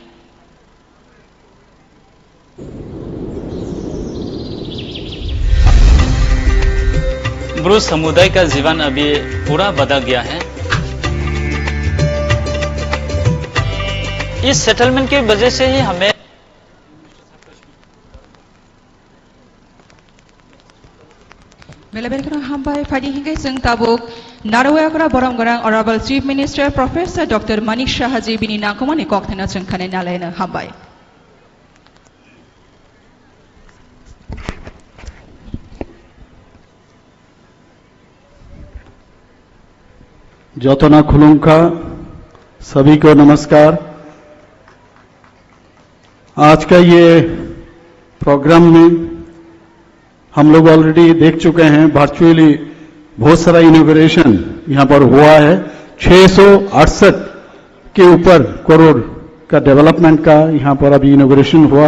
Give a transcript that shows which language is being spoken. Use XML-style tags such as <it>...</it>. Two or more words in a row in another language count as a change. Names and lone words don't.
<hi>ब्रू समुदाय का जीवन अभी पूरा बदल गया है। इस सेटलमेंट की वजह से ही हमें</hi> <trp>Belabelkana hambai phadi hingai sung tabuk Narawakra Boromgarang</trp> <en>Honorable Chief Minister Professor Dr.</en> <trp>Manik Shahaji bini nakumani kokthena chungkhane nalaina hambai जौतना खुलुंखा</trp> <hi>सभी को नमस्कार। आज का ये प्रोग्राम में हम लोग ऑलरेडी देख चुके हैं, वर्चुअली बहुत सारा इनॉग्रेशन यहाँ पर हुआ है। 668 के ऊपर करोड़ का डेवलपमेंट का यहाँ पर अभी इनॉग्रेशन हुआ।</hi>